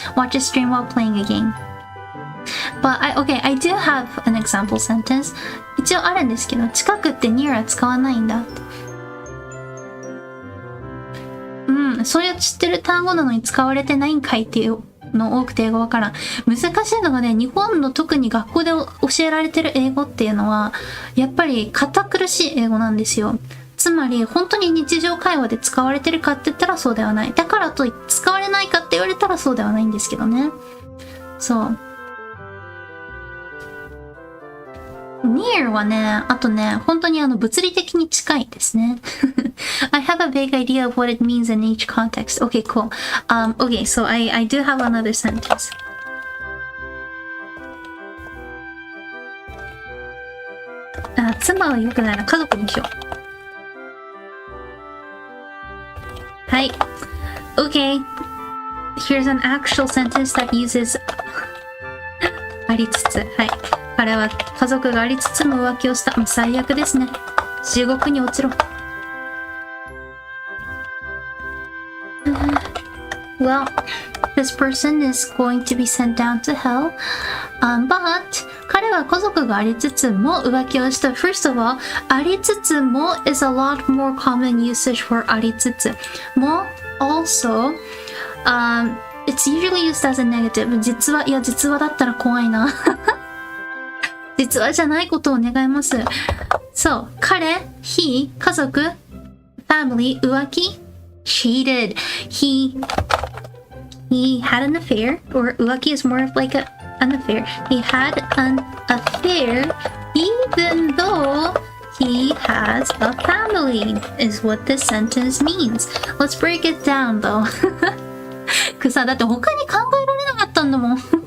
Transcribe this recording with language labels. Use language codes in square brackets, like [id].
[en] Watch a stream while playing a game. But I do have an example sentence. [ja] 一応あるんですけど、近くって near は使わないんだって。そういう知ってる単語なのに使われてないんかいっていうの多くて英語わからん。難しいのがね、日本の特に学校で教えられてる英語っていうのは、やっぱり堅苦しい英語なんですよ。つまり、本当に日常会話で使われてるかって言ったらそうではない。だからと使われないかって言われたらそうではないんですけどね。そう。 near はね、あとね、本当に物理的に近いですね。 [en] I have a vague idea of what it means in each context. Okay, cool. Okay, so I do have another sentence. [ja] 妻は良くないな。家族にしよう。はい。Okay. [en] Here's an actual sentence that uses ありつつ。 [ja] はい。彼は家族がありつつも浮気をした。最悪ですね。地獄に落ちろ。 [en] Well, this person is going to be sent down to hell. [ja] But 彼は家族がありつつも浮気をした。 [en] First of all, ありつつも is a lot more common usage for ありつつ。も also, it's usually used as a negative. [ja] 実はだったら怖いな。実はじゃないことを願います。そう、彼、he、家族、family、浮気、cheated。 [en] He had an affair, or 浮気 is more of like an affair. He had an affair even though he has a family, is what this sentence means. Let's break it down though. [ja] さ、だって他に考えられなかったんだもん。